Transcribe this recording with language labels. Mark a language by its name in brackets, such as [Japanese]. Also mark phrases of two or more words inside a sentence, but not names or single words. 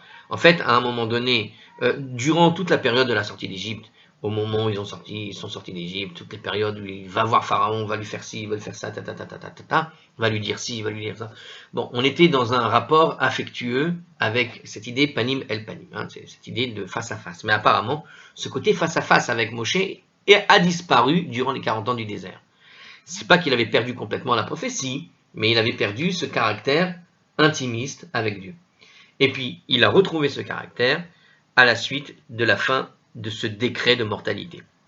[French] En fait, à un moment donné, durant toute la période de la sortie d'Égypte, au moment où ils sont sortis d'Égypte, toutes les périodes où il va voir Pharaon, va lui faire ci, va lui faire ça, va lui dire ci, va lui dire ça. Bon, on était dans un rapport affectueux avec cette idée [Hebrew] פנים אל פנים, [French] cette idée de face à face. Mais apparemment, ce côté face à face avec Moshe a disparu durant les 40 ans du désert. C'est pas qu'il avait perdu complètement la prophétie, mais il avait perdu ce caractère intimiste avec Dieu. Et puis, il a retrouvé ce caractère à la suite de la fin de ce décret de mortalité.